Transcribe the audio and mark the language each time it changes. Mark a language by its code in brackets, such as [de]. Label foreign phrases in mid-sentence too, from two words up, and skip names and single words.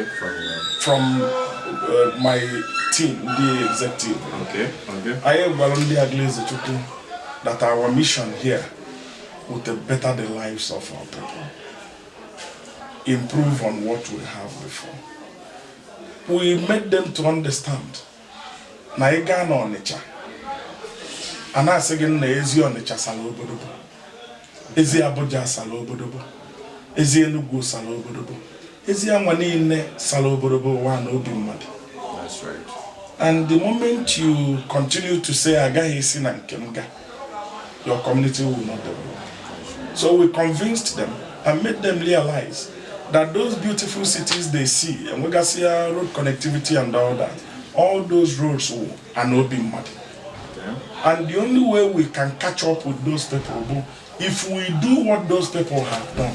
[en] From my team, the executive. Okay. I am Aguluezechukwu that our mission here would better the lives of our people, improve on what we have before. We made them to understand. [ig] Na ịga n'Ọnịcha, a na-asị gị na ezi Ọnịcha sala obodo, ezi Abuja sala obodo, ezi Enugu sala obodo, ezi Anwa niile sala obodo ụwa na obi mmadụ. [en] That's right. And the moment you continue to say [ig] agaghị esi na nke m ga, [en] your community will not develop. So we convinced them and made them realize that those beautiful cities they see, and we got see road connectivity and all those roads are not being mad. Okay. And the only way we can catch up with those people, if we do what those people have done.